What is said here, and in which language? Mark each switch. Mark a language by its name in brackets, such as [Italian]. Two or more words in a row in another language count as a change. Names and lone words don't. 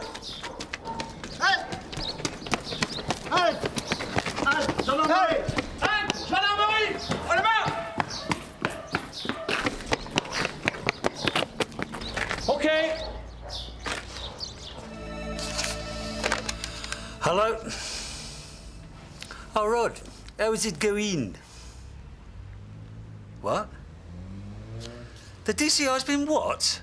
[German] Halt! Halt! Halt! Gendarmerie! Halt! [French] Gendarmerie! En la main! [English] Okay. Hello? Oh, Rod, how is it going? What? The DCI's been what?